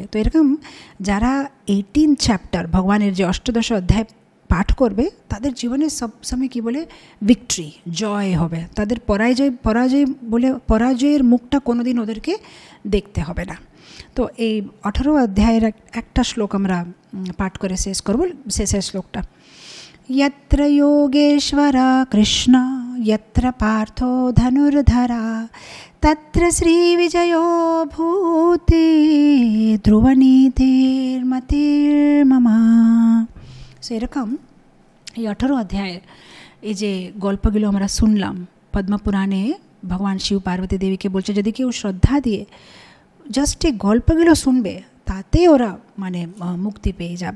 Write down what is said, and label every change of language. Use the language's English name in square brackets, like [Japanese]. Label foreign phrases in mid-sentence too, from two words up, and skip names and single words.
[Bangla] তো এরকম যারা 18th চ্যাপ্টার ভগবানের যে 18 অধ্যায় পাঠ করবে তাদের জীবনে সব সময় কী বলে ভিক্টরি, জয় হবে, তাদের পরাজয়ের মুখটা কোনোদিন ওদেরকে দেখতে হবে না। তো এই 18 অধ্যায়ের একটা শ্লোক আমরা পাঠ করে শেষ করব, শেষের শ্লোকটা, [Sanskrit] यत्र योगेश्वरा कृष्ण यत्र पार्थो धनुर्धरा तत्र श्रीविजयो भूति ধ্রুবনীতির্মতির্মম। [Bangla] সেরকম এই 18 অধ্যায়ের এই যে গল্পগুলো আমরা শুনলাম পদ্মপুরাণে, ভগবান শিব পার্বতী দেবীকে বলছে যদি কেউ শ্রদ্ধা দিয়ে জাস্ট এই গল্পগুলো শুনবে তাতে ওরা মানে মুক্তি পেয়ে যাবে।